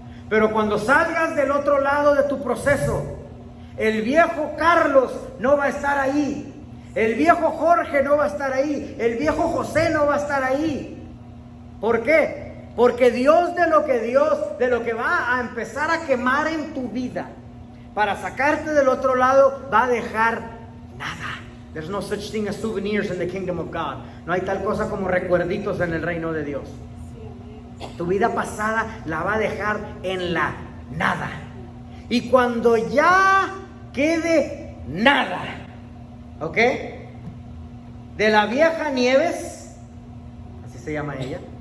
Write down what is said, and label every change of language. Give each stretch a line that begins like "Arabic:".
Spanish: Pero cuando salgas del otro lado de tu proceso, el viejo Carlos no va a estar ahí. El viejo Jorge no va a estar ahí. El viejo José no va a estar ahí. ¿Por qué? Porque Dios de lo que va a empezar a quemar en tu vida para sacarte del otro lado, va a dejar nada.
English: There's no such thing as souvenirs in the kingdom of God.
Spanish: No hay tal cosa como recuerditos en el reino de Dios. Tu vida pasada la va a dejar en la nada. Y cuando ya quede nada, ¿ok? De la vieja Nieves, así se llama ella.